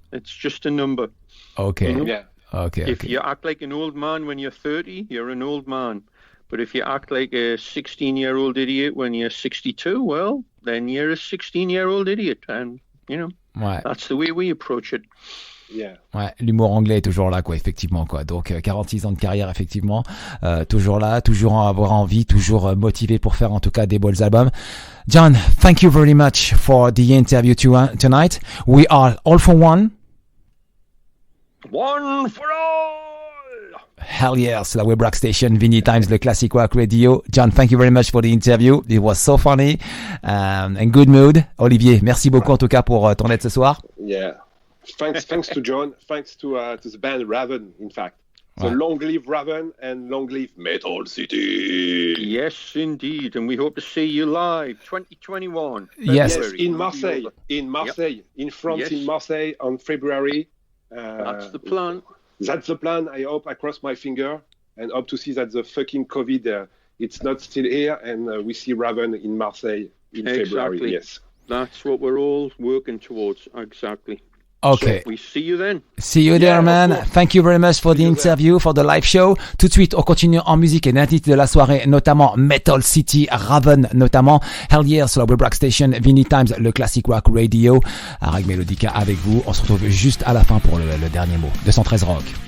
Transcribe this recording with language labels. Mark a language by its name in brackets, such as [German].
[English] It's just a number. Okay. Yeah. Okay. If you act like an old man when you're 30, you're an old man. But if you act like a 16-year-old idiot when you're 62, well, then you're a 16-year-old idiot. And, that's the way we approach it. Yeah. [French] Ouais, l'humour anglais est toujours là, quoi, effectivement, quoi. Donc, 46 ans de carrière, effectivement, toujours là, toujours avoir envie, toujours motivé pour faire, en tout cas, des beaux albums. [English] John, thank you very much for the interview tonight. We are all for one. One for all! Hell yes, la web rock station, Vinylestimes, the classic rock radio. John, thank you very much for the interview. It was so funny and good mood. [French] Olivier, merci beaucoup en tout cas pour ton aide ce soir. [English] Yeah, thanks to John, thanks to the band Raven, in fact. So long live Raven and long live Metal City. Yes, indeed, and we hope to see you live 2021. Yes, in Marseille, yep. In France, yes. In Marseille on February. That's the plan. That's the plan. I hope I cross my finger and hope to see that the fucking COVID, it's not still here, and we see Raven in Marseille in February. Yes. That's what we're all working towards. Exactly. Okay. So we see you then. See you there, man. Thank you very much for the interview, for the live show. [French] Tout de suite, on continue en musique et l'invité de la soirée, notamment Metal City, Raven, notamment Hell Yeah sur la Web Rock Station, Vinylestimes, le Classic Rock Radio. Harrag Melodica avec vous. On se retrouve juste à la fin pour le dernier mot. 213 Rock.